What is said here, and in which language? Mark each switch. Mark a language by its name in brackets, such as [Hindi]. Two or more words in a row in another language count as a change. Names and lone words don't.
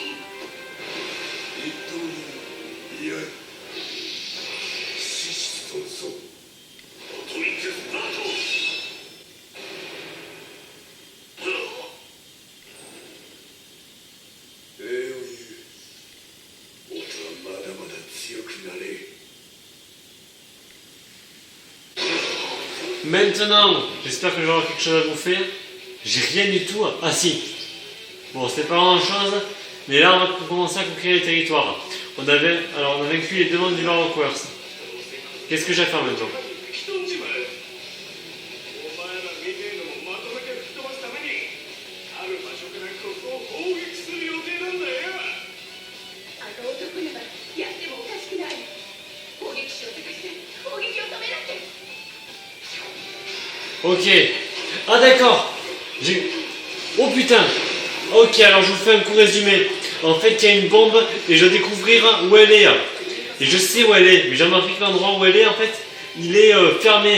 [Japanese] 一刀にいや死死孫孫アトミックスタート礼を言う。俺はまだまだ強くなれ。 [French] Maintenant, j'espère que je vais avoir quelque chose à vous faire. J'ai rien du tout. Ah si. Bon, c'est pas grand chose, mais là on va commencer à conquérir les territoires. On a vaincu les demandes du Baroqueurs. Qu'est-ce que j'ai à faire maintenant? [Japanese] 吹き飛んじまえお前らみてえのもまとめて吹き飛ばすためにある場所からここを砲撃する予定なんだよあと男ならやってもおかしくない。砲撃手を探して砲撃を止めなきゃ。 [French] Ok. Ah d'accord. Oh putain. Ok, alors je vous fais un court résumé. En fait, il y a une bombe et je dois découvrir où elle est. Et je sais où elle est, mais j'ai remarqué que l'endroit où elle est, en fait, il est fermé.